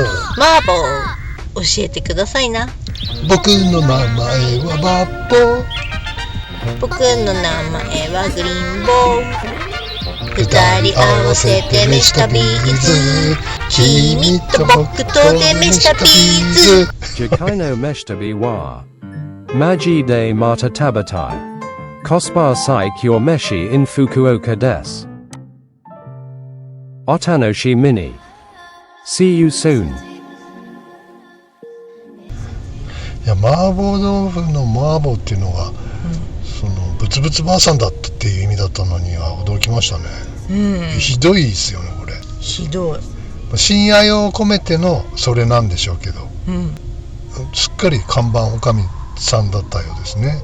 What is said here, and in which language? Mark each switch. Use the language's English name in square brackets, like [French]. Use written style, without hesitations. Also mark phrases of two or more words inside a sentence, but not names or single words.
[Japanese] 麻婆教えてくださいな。僕の名前はバッボ。僕の名前はグリーンボー。二人合わせて飯旅ビーズ。君と僕とで飯旅ビーズ。次回の飯旅は。マジでまた食べたい. コスパ最強飯 in 福岡です. お楽しみに. [English] See you soon. [Japanese] いや、麻婆豆腐の麻婆っていうのが、そのブツブツばあさんだったっていう意味だったのには驚きましたね。ひどいですよねこれ。ひどい。親愛を込めてのそれなんでしょうけど、すっかり看板おかみさんだったようですね。